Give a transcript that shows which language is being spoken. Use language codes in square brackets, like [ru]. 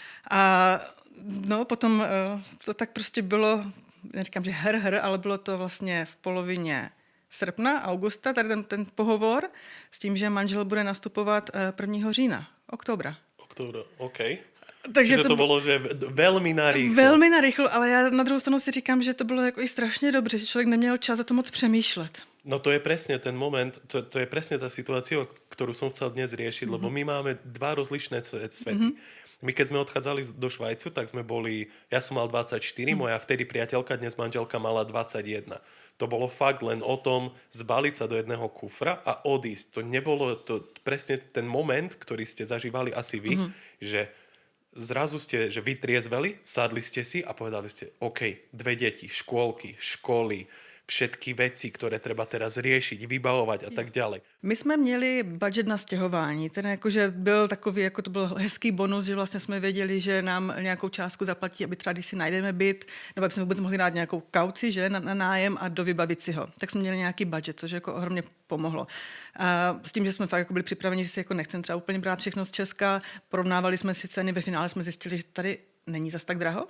[cs] A no, potom to tak prostě bylo, neříkám, že ale bylo to vlastně v polovině srpna, [sk] augusta, [cs] tady ten pohovor s tím, že manžel bude nastupovat 1. října, [sk] oktobra. Októbra, OK. [cs] Takže to bylo, že velmi narýchlo. Velmi narýchlo, ale já na druhou stranu si říkám, že to bylo jako i strašně dobře, že člověk neměl čas o to moc přemýšlet. [sk] No to je presne ten moment, to je presne tá situácia, ktorú som chcel dnes riešiť, lebo my máme dva rozlišné svety. My keď sme odchádzali do Švajcu, tak sme boli, ja som mal 24, moja vtedy priateľka, dnes manželka mala 21. To bolo fakt len o tom zbaliť sa do jedného kufra a odísť. To nebolo to presne ten moment, ktorý ste zažívali asi vy, že zrazu ste, že vytriezveli, sadli ste si a povedali ste, OK, 2 deti, škôlky, školy, všetky [cs] věci, které [sk] treba teraz riešiť, vybavovat a tak ďalej. [cs] My jsme měli budget na stěhování, ten jakože byl takový, jako to byl hezký bonus, že vlastně jsme věděli, že nám nějakou částku zaplatí, aby třeba, když si najdeme byt, nebo aby jsme vůbec mohli dát nějakou kauci, že, na nájem a dovybavit si ho. Tak jsme měli nějaký budget, což jako ohromně pomohlo. A s tím, že jsme fakt jako byli připraveni, že si jako nechcem třeba úplně brát všechno z Česka, porovnávali jsme si ceny, ve finále jsme zjistili, že tady není zas tak draho.